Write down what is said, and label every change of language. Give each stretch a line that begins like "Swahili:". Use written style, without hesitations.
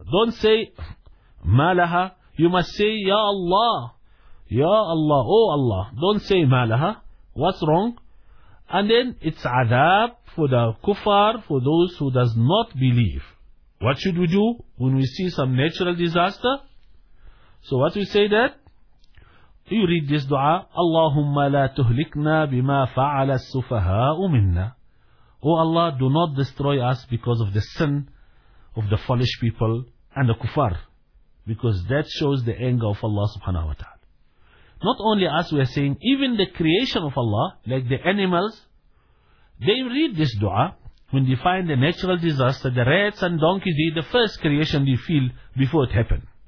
English: Don't say
Arabic: مَا لَهَا.
English: You must say
Arabic: يَا اللَّهُ. يَا اللَّهُ.
English: Oh Allah. Don't say
Arabic: مَا لَهَا.
English: What's wrong? And then it's عذاب for the kuffar, for those who does not believe. What should we do when we see some natural disaster? So what we say that?
Arabic: يريد يسدعاء اللهم لا تهلكنا بما فعل السفهاء منا.
English: Oh Allah, do not destroy us because of the sin of the foolish people and the kuffar, because that shows the anger of Allah
Arabic: subhanahu wa ta'ala.
English: Not only us, we are saying, even the creation of Allah, like the animals, they read this dua when they find the natural disaster, the rats and donkeys, they the first creation they feel before it happened.